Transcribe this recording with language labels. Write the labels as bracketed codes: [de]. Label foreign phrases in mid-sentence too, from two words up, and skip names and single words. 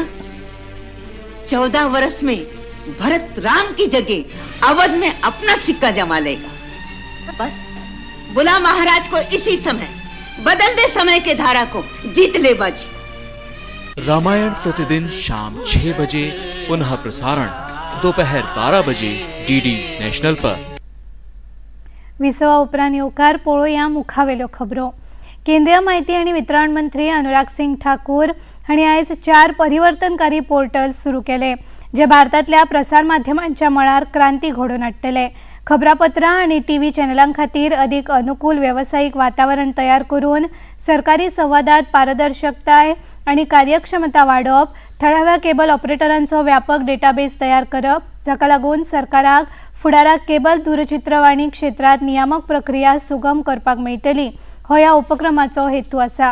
[hi] 14 वर्ष में भरत राम की जगह अवध में अपना सिक्का जमा लेगा। बस बुला महाराज को इसी समय, बदल दे समय के धारा को, जीत ले बाजी। रामायण प्रतिदिन शाम 6 बजे, पुनः प्रसारण दोपहर 12 बजे DD नेशनल पर। [kok] विसवा उपरांत येवकार पळोवया मुखावेल्यो खबरो। केंद्रीय माहिती आणि वितरण मंत्री अनुराग सिंग ठाकूर हांणी आयज 4 परिवर्तनकारी पोर्टल सुरू केले जे भारतातल्या प्रसार माध्यमांच्या मळार क्रांती घडोवन हाडटले। खबरापत्रां आणि टीव्ही चॅनलां खातीर अधिक अनुकूल व्यावसायिक वातावरण तयार करून सरकारी संवादात पारदर्शकताय आणि कार्यक्षमता वाडप, थळाव्या केबल ऑपरेटरांचो व्यापक डेटाबेस तयार करप, जाका लागून सरकाराक फुडाराक केबल दूरचित्रवाणी क्षेत्रात नियामक प्रक्रिया सुगम करपाक मेळटली हो ह्या उपक्रमाचो हेतू आसा।